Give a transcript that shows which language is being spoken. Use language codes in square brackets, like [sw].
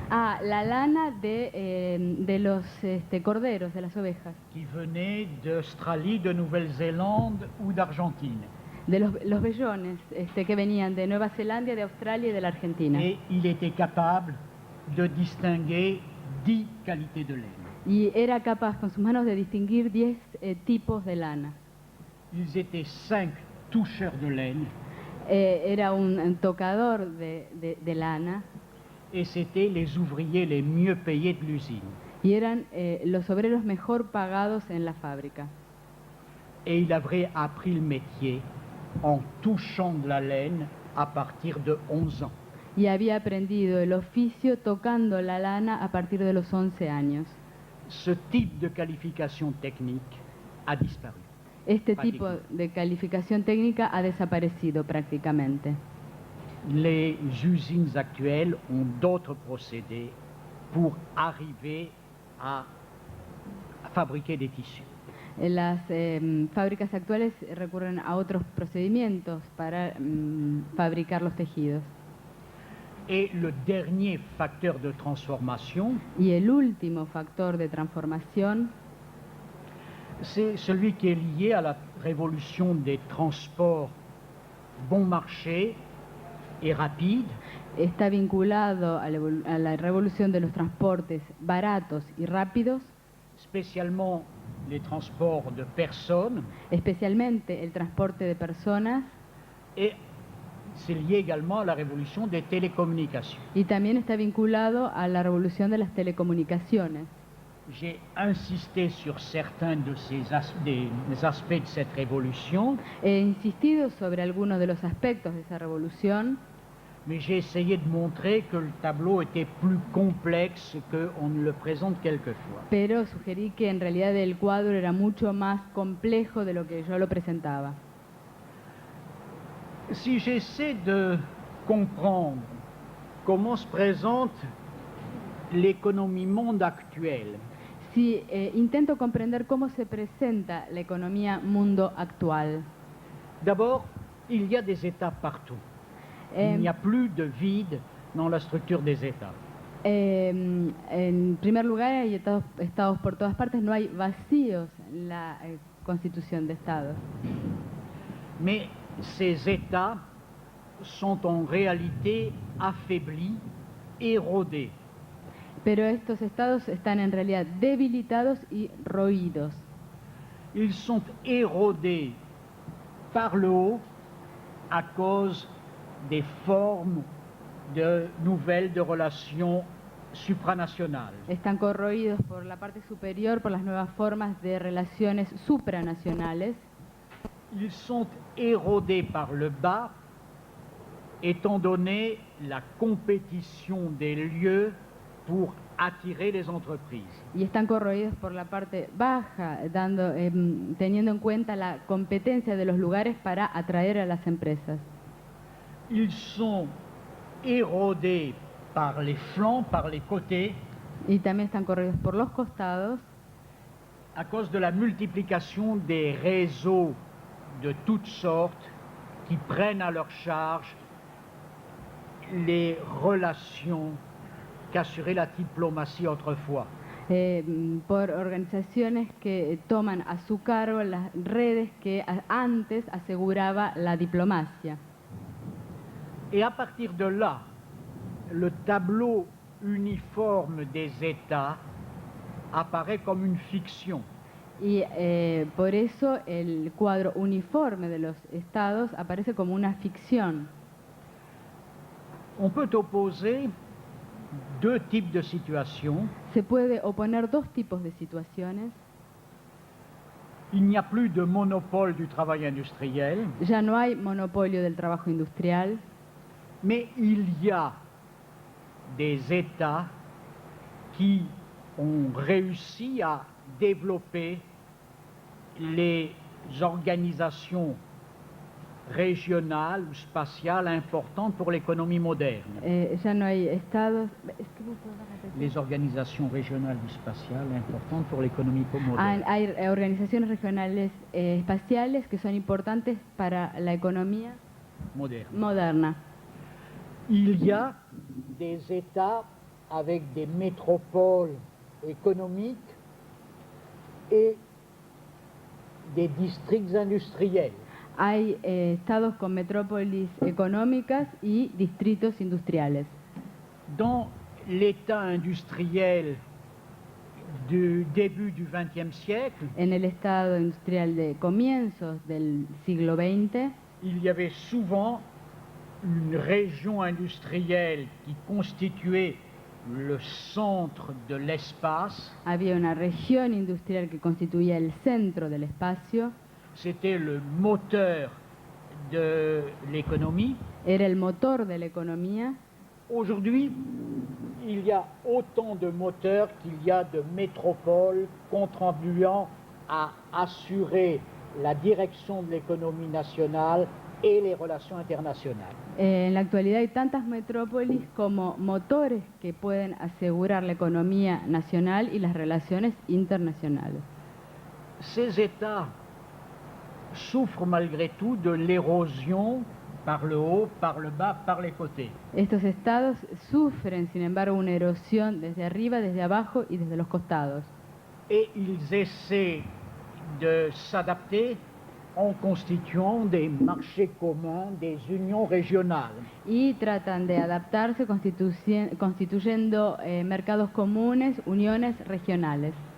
[es] La lana de los corderos, de las ovejas, [fr] qui venaient d'Australie, de Nouvelle-Zélande ou d'Argentine. [es] de los vellones que venían de Nueva Zelanda, de Australia y de la Argentina. [fr] Et il était capable de distinguer 10 qualités de laine. [es] Y era capaz con sus manos de distinguir 10 tipos de lana. [fr] Ils étaient 5 toucheurs de laine [es] Era un tocador de lana [fr] et c'étaient les ouvriers les mieux payés de l'usine. [es] y eran los obreros mejor pagados en la fábrica. [fr] Et il avait appris le métier en touchant de la laine à partir de 11 ans. [es] Y había aprendido el oficio tocando la lana a partir de los 11 años. [fr] Ce type de qualification technique a disparu. [es] Este tipo de calificación técnica ha desaparecido prácticamente. [fr] Les usines actuelles ont d'autres procédés pour arriver à fabriquer des tissus. [es] Las fábricas actuales recurren a otros procedimientos para fabricar los tejidos. [fr] Et le dernier facteur de transformation, [es] Y el último factor de transformación [fr] c'est celui qui est lié à la révolution des transports bon marché et rapides, [es] está vinculado a la revolución de los transportes baratos y rápidos, [fr] spécialement les transports de personnes, [es] especialmente el transporte de personas, [fr] et c'est lié également à la révolution des télécommunications. [es] y también está vinculado a la revolución de las telecomunicaciones. [fr] J'ai insisté sur certains de des aspects de cette révolution, [es] He insistido sobre algunos de los aspectos de esa revolución, [fr] mais j'ai essayé de montrer que le tableau était plus complexe qu'on ne le présente quelquefois. [es] pero sugerí que en realidad el cuadro era mucho más complejo de lo que yo lo presentaba. [fr] Si j'essaie de comprendre comment se présente l'économie monde actuelle, [es] si intento comprender cómo se presenta la economía mundo actual. [fr] D'abord, il y a des États partout. Il n'y a plus de vide dans la structure des États. [es] En primer lugar, hay estados por todas partes, no hay vacíos en la constitución de estados. [fr] Mais ces États sont en réalité affaiblis, érodés. [es] Pero estos estados están en realidad debilitados y roídos. [fr] Ils sont érodés par le haut à cause des formes nouvelles de relations supranationales. [es] Están corroídos por la parte superior, por las nuevas formas de relaciones supranacionales. [fr] Ils sont érodés par le bas, étant donné la compétition des lieux pour attirer les entreprises. [es] Y están corroídos por la parte baja, teniendo en cuenta la competencia de los lugares para atraer a las empresas. [fr] Ils sont érodés par les flancs, par les côtés, [es] Y también están corroídos por los costados, [fr] à cause de la multiplication des réseaux de toutes sortes qui prennent à leur charge les relations qu'assurait la diplomatie autrefois. [es] por organizaciones que toman a su cargo las redes que antes aseguraba la diplomacia. [fr] Et à partir de là, le tableau uniforme des États apparaît comme une fiction. [es] Y por eso el cuadro uniforme de los estados aparece como una ficción. [fr] On peut opposer deux types de situations. [es] Se puede oponer dos tipos de situaciones. [fr] Il n'y a plus de monopole du travail industriel, [es] Ya no hay monopolio del trabajo industrial, [fr] mais il y a des États qui ont réussi à développer les organisations régionales ou spatiales importantes pour l'économie moderne. [es] ya no hay estados. [fr] Les organisations régionales ou spatiales importantes pour l'économie moderne. [es] Hay organizaciones regionales espaciales que son importantes para la economía moderna. [fr] Il y a des États avec des métropoles économiques et des districts industriels. [es] Hay estados con metrópolis económicas y distritos industriales. [fr] Dans l'État industriel du début du XXe siècle, [es] En el estado industrial de comienzos del siglo XX, [fr] il y avait souvent une région industrielle qui constituait le centre de l'espace. [es] había una región industrial que constituía el centro del espacio, [fr] C'était le moteur de l'économie. [es] era el motor de la economía. [fr] Aujourd'hui, il y a autant de moteurs qu'il y a de métropoles contribuant à assurer la direction de l'économie nationale et les relations internationales. [es] En la actualidad hay tantas metrópolis como motores que pueden asegurar la economía nacional y las relaciones internacionales. [fr] Ces États souffrent malgré tout de l'érosion par le haut, par le bas, par les côtés. [es] Estos estados sufren, sin embargo, una erosión desde arriba, desde abajo y desde los costados. [fr] Et ils essaient de s'adapter en constituant des marchés communs, des unions régionales. [es] Y tratan de adaptarse constituyendo mercados comunes, uniones regionales.